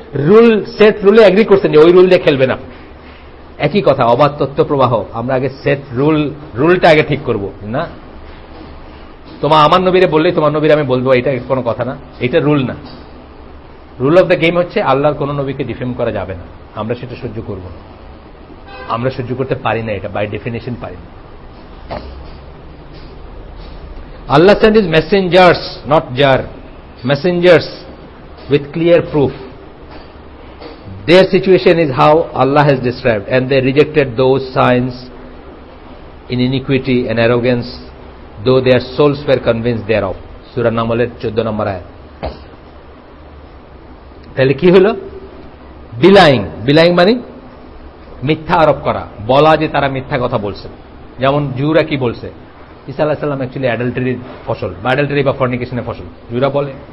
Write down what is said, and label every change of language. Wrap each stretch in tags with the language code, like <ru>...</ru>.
<bn>Rule set রুলে agri করছেন যে ওই রুল দিয়ে খেলবেন আপনি। একই কথা, অবাধ তথ্য প্রবাহ, আমরা আগে সেট রুলটা আগে ঠিক করব না। আমার নবীরে বললেই তোমার নবীরে আমি বলবো, এটা কোনো কথা না, এটা রুল না। রুল অফ দ্য গেম হচ্ছে আল্লাহর কোন নবীকে ডিফেম করা যাবে না, আমরা সেটা সহ্য করব না, আমরা সহ্য করতে পারি না, এটা বাই ডেফিনেশন পারি না।</bn> <en>Allah sent his messengers, not jar, messengers with clear proof. Their situation is how Allah has described, and they rejected those signs in iniquity and arrogance, though their souls were convinced thereof.</en> <bn>Surah Naml 14 নম্বর আয়াত। তাহলে কি হলো? বিলাইং মানে মিথ্যা আরোপ করা, বলা যে তারা মিথ্যা কথা বলছে। যেমন জুরা কি বলছে, ঈসা আলাইহিস সালাম অ্যাকচুয়ালি অ্যাডাল্টারির ফসল, বা অ্যাডাল্টারি বা ফর্নিকেশনের ফসল, জুরা বলে।</bn>